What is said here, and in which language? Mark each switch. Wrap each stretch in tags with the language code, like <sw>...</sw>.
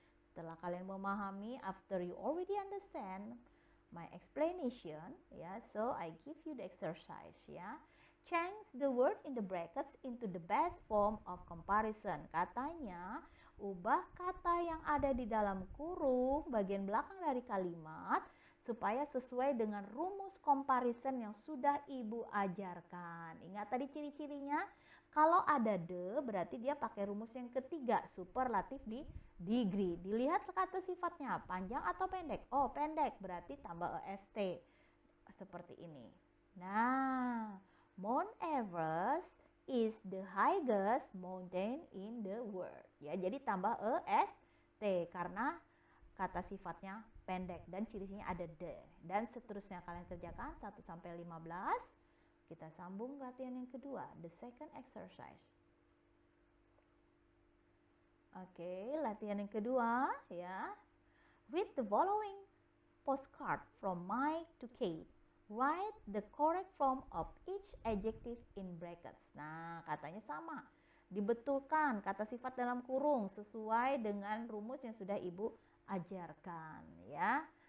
<id>Setelah kalian memahami,</id> <en>after you already understand my explanation, ya, so I give you the exercise, ya. Change the word in the brackets into the best form of comparison.</en> <id>Katanya, ubah kata yang ada di dalam kurung bagian belakang dari kalimat supaya sesuai dengan rumus comparison yang sudah Ibu ajarkan. Ingat tadi ciri-cirinya? Kalau ada the berarti dia pakai rumus yang ketiga, superlatif di degree. Dilihat kata sifatnya, panjang atau pendek? Oh, pendek, berarti tambah est. Seperti ini.</id> <en>Nah, Mount Everest is the highest mountain in the world.</en> <id>Ya, jadi tambah est karena kata sifatnya pendek dan ciri-cirinya ada the. Dan seterusnya kalian kerjakan 1 sampai 15. Kita sambung latihan yang kedua,</id> <en>the second exercise.</en> <id>Oke, latihan yang kedua ya.</id> <en>Read the following postcard from Mike to Kate. Write the correct form of each adjective in brackets.</en> <id>Nah, katanya sama. Dibetulkan kata sifat dalam kurung sesuai dengan rumus yang sudah Ibu ajarkan ya.</id>